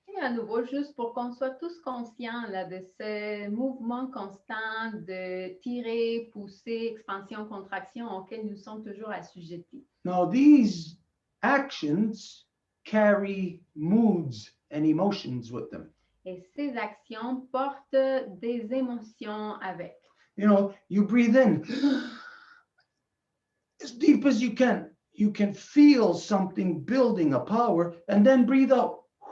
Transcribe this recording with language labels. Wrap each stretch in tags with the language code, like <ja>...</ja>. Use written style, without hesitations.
<fr>Et à nouveau, juste pour qu'on soit tous conscients là, de ce mouvement constant de tirer, pousser, expansion, contraction auquel nous sommes toujours assujettis.</fr> <en>Now, these actions carry moods and emotions with them.</en> <fr>Et ces actions portent des émotions avec.</fr> <en>You know, you breathe in as deep as you can. You can feel something building a power, and then breathe out.</en>